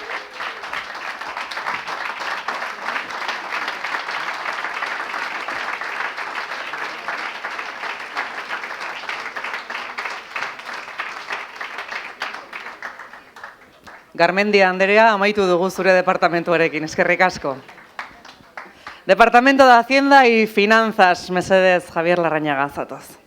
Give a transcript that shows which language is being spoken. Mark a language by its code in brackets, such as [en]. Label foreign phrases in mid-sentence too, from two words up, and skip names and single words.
[eu] Garmendia Anderea, amaitu dugu zure departamentuarekin, eskerrik asko. [es] Departamento de Hacienda y Finanzas, [eu] mesedez, Javier Larrañaga, zatoz.